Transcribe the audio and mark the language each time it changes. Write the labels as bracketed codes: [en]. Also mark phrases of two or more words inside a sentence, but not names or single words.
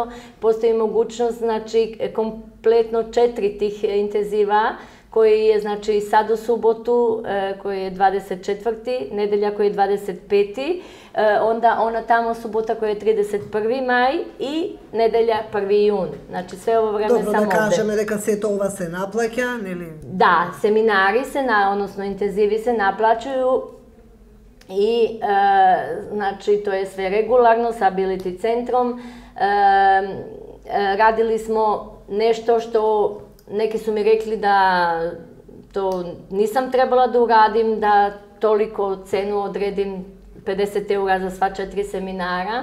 [sr] Postoji mogućnost, znači, kompletno 4 tih intenziva, koji je, znači, sad u subotu, koji je 24. nedelja koji je 25. Onda ona tamo subota koja je 31. maj i nedelja 1. jun. Znači, sve ovo vreme samo ovde. [mk] Добро, да кажеме дека сето ова се наплаќа, нели? [sr] Da, seminari se, odnosno intenzivi se naplaćuju i, znači, to je sve regularno sa Ability centrom. Radili smo nešto što neki su mi rekli da to nisam trebala da uradim, da toliko cenu odredim 50 € za sva 4 seminara.